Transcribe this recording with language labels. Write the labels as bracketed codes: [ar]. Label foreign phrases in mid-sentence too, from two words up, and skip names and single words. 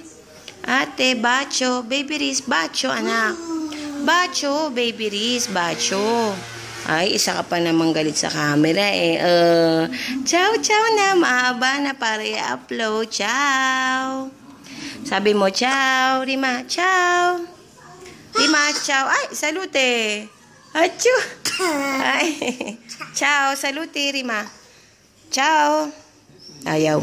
[tl] Ate, bacho. Baby Riz, bacho, anak. [it] Bacho, Baby Riz, bacho. [tl] Ay, isa ka pa namang galit sa camera eh. Ciao na. Mahaba na para i-upload. Ciao. Sabi mo, ciao. [it] Rima, ciao. Rima, ciao. Ay, salute. Achu. Ay, ciao. Salute, Rima. Ciao. [tl] Ayaw.